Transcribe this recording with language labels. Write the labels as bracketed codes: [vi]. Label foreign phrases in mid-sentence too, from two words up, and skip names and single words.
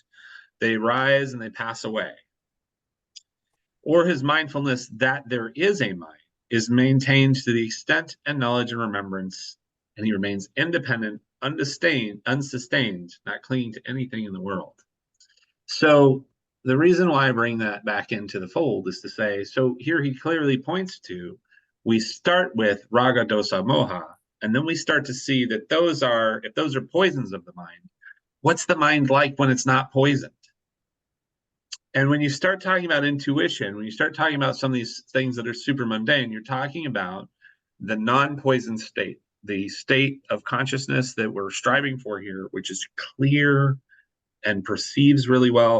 [en] They rise and they pass away. Or his mindfulness that there is a mind is maintained to the extent and knowledge and remembrance, and he remains independent, unsustained, not clinging to anything in the world. So the reason why I bring that back into the fold is to say, so here he clearly points to, we start with [pi] rāga, dosa, moha, [en] and then we start to see that if those are poisons of the mind, what's the mind like when it's not poisoned? And when you start talking about intuition, when you start talking about some of these things that are super mundane, you're talking about the non-poison state, the state of consciousness that we're striving for here, which is clear and perceives really well.